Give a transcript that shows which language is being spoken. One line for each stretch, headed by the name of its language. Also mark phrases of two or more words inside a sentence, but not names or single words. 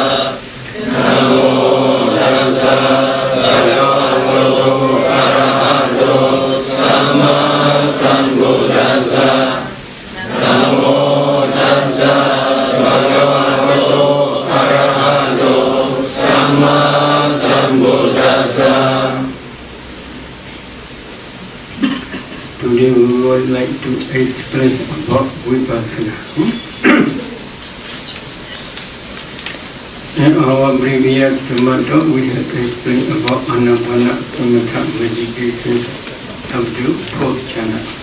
Pali: Namo tassa bhagavato arahato samma sambuddhassa. Namo tassa bhagavato arahato samma sambuddhassa.
English: Today we would like to explain about Vipassana. In our previous matter, we have explained about
Pali: Anapanasati Samatha
English: meditation up to fourth jhana.